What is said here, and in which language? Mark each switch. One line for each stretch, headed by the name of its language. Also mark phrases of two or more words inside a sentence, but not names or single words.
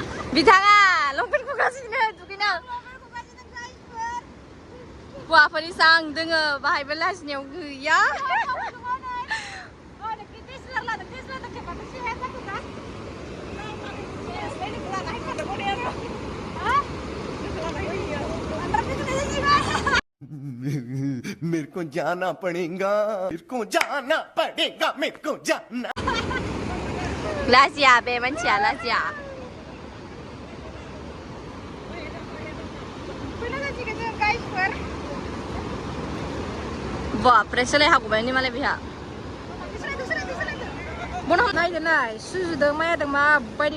Bodo: बिथाङा लंपेन्ट खुगासिनो दुगैनो हौवाफोरनि सां दोङो बाहायबो लाजिनायाव गैया
Hindi: मेरे को जाना पड़ेगा मेरे को जाना
Bodo: लाजिया बे मानसिया लाजिया बापरे सोलायहागौबाय नि मालाय बेहा बन नायगोन नाय सुजुदों मायादों माबायदि